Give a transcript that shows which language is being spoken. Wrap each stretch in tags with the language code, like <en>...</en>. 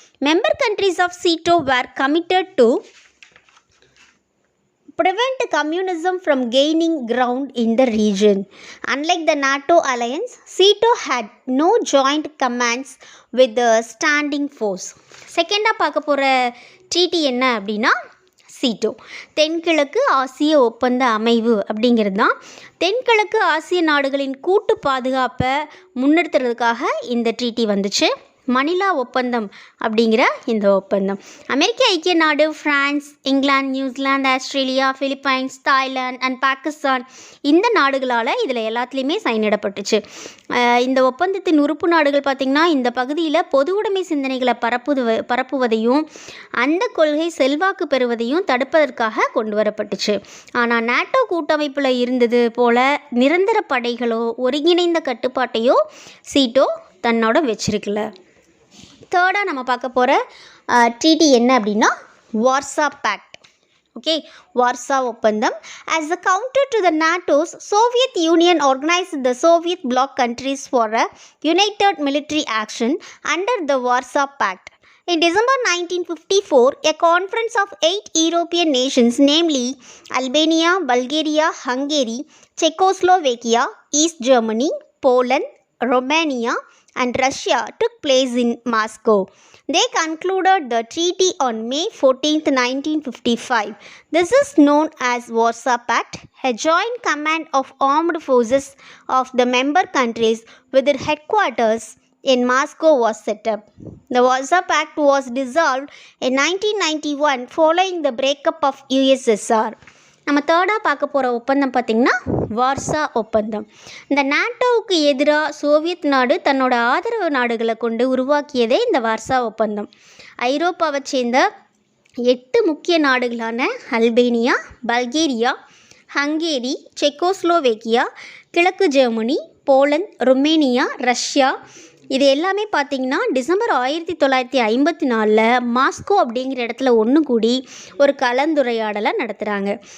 <en>Member countries of SEATO were committed to prevent communism from gaining ground in the region. Unlike the NATO alliance, SEATO had no joint commands with the standing force.</en> <ta>செகண்டாக பார்க்க போகிற treaty என்ன அப்படின்னா சீட்டோ, தென்கிழக்கு ஆசிய ஒப்பந்த அமைவு அப்படிங்கிறது தான். தென்கிழக்கு ஆசிய நாடுகளின் கூட்டு பாதுகாப்பை முன்னெடுத்துறதுக்காக இந்த ட்ரீட்டி வந்துச்சு. மணிலா ஒப்பந்தம் அப்படிங்கிற இந்த ஒப்பந்தம் அமெரிக்க ஐக்கிய நாடு, France, England, New Zealand, Australia, Philippines, Thailand and Pakistan இந்த நாடுகளால் இதில் எல்லாத்துலேயுமே சைன் இடப்பட்டுச்சு. இந்த ஒப்பந்தத்தின் உறுப்பு நாடுகள் பார்த்திங்கன்னா இந்த பகுதியில் பொது உடைமை சிந்தனைகளை பரப்புவதையும் அந்த கொள்கை செல்வாக்கு பெறுவதையும் தடுப்பதற்காக கொண்டு வரப்பட்டுச்சு. ஆனால் நாட்டோ கூட்டமைப்பில் இருந்தது போல நிரந்தர படைகளோ ஒருங்கிணைந்த கட்டுப்பாட்டையோ சீட்டோ தன்னோட வச்சிருக்கல. தேர்டாக நம்ம பார்க்க போகிற ட்ரீட்டி என்ன அப்படின்னா வார்சா பேக்ட். ஓகே, வார்சா ஒப்பந்தம்.</ta> <en>As a counter to the NATO's, Soviet Union organized the Soviet bloc countries for a united military action under the Warsaw Pact. In December 1954, a conference of 8 European nations, namely Albania, Bulgaria, Hungary, Czechoslovakia, East Germany, Poland, Romania and Russia took place in Moscow. They concluded the treaty on May 14, 1955. This is known as Warsaw Pact. A joint command of armed forces of the member countries with their headquarters in Moscow was set up. The Warsaw Pact was dissolved in 1991 following the breakup of USSR.</en> <ta>நம்ம தேர்டாக பார்க்க போகிற ஒப்பந்தம் பார்த்திங்கன்னா Warsaw ஒப்பந்தம். இந்த நாட்டோவுக்கு எதிராக Soviet நாடு தன்னோட ஆதரவு நாடுகளை கொண்டு உருவாக்கியதே இந்த வார்சா ஒப்பந்தம். ஐரோப்பாவை சேர்ந்த 8 முக்கிய நாடுகளான அல்பேனியா, பல்கேரியா, ஹங்கேரி, செக்கோஸ்லோவேக்கியா, கிழக்கு ஜெர்மனி, போலந்து, ருமேனியா, ரஷ்யா இது எல்லாமே பார்த்திங்கன்னா டிசம்பர் 1954 மாஸ்கோ அப்படிங்கிற இடத்துல ஒன்று கூடி ஒரு கலந்துரையாடலை நடத்துகிறாங்க.</ta>